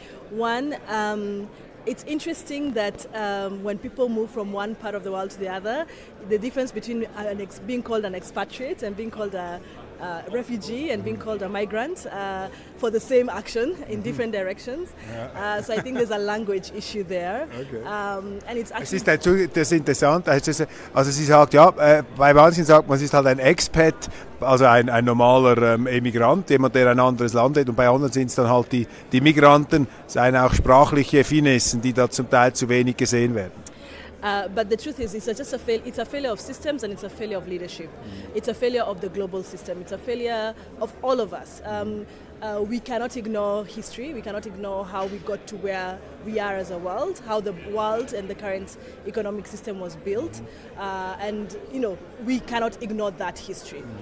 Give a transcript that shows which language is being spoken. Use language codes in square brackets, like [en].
[en] One, it's interesting that when people move from one part of the world to the other, the difference between being called an expatriate and being called a refugee and being called a migrant for the same action in different directions. So I think there's a language issue there. Okay. And it's [de] Es [en] actually [de] ist das interessant. Also sie sagt, ja, bei manchen sagt man, es ist halt ein Expat, also ein normaler Emigrant, jemand, der ein anderes Land hat, und bei anderen sind es dann halt die Migranten, seien auch sprachliche Finessen, die da zum Teil zu wenig gesehen werden. [en] But the truth is, it's a failure of systems, and it's a failure of leadership. It's a failure of the global system. It's a failure of all of us. We cannot ignore history. We cannot ignore how we got to where we are as a world, how the world and the current economic system was built, and we cannot ignore that history.